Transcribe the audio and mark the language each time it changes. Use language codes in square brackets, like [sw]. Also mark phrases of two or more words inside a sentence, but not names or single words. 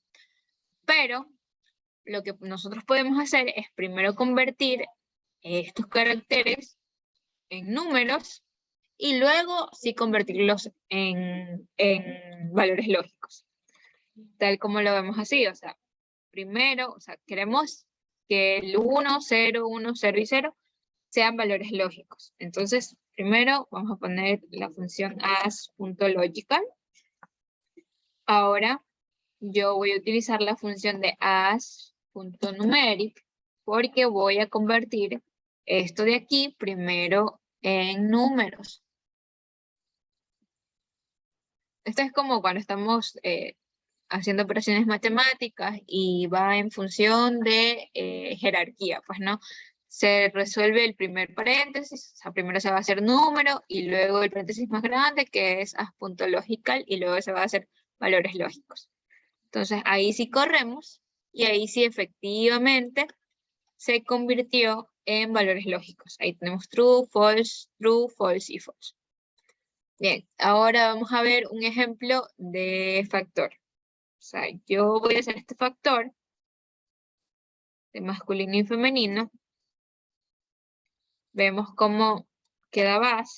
[es] Pero lo que nosotros podemos hacer es primero convertir estos caracteres en números y luego sí convertirlos en valores lógicos. Tal como lo vemos así, o sea, primero, o sea, queremos que el 1, 0, 1, 0 y 0 sean valores lógicos. Entonces, primero vamos a poner la función as.logical. Ahora yo voy a utilizar la función de as.numeric porque voy a convertir esto de aquí primero en números. Esto es como cuando estamos haciendo operaciones matemáticas y va en función de jerarquía, pues, ¿no? Se resuelve el primer paréntesis, o sea, primero se va a hacer número y luego el paréntesis más grande que es as.logical y luego se va a hacer valores lógicos. Entonces ahí sí corremos y ahí sí efectivamente se convirtió en valores lógicos. Ahí tenemos [en] true, false [es] y false. Bien, ahora vamos a ver un ejemplo de factor. O sea, yo voy a hacer este factor de masculino y femenino. Vemos cómo queda base.